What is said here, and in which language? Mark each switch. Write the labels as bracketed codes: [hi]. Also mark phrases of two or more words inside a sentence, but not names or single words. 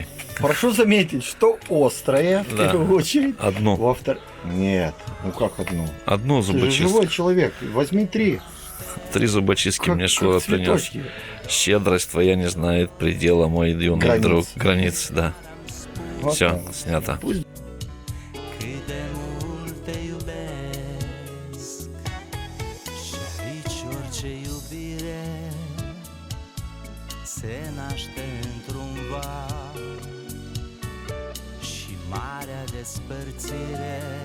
[ru] Прошу заметить, что острые в Да. первую очередь. Одну. Нет, ну как одну? Одну Ты же зубочистку. живой человек, возьми 3. 3 зубочистки мне Шура принес. цветочки. Щедрость твоя не знает предела, мой юный Границ. друг. Границ, да. Вот Все, так. снято. Пусть [ro] Cât de mult te iubesc Și aici orice iubire Se naște într-un val Și marea despărțire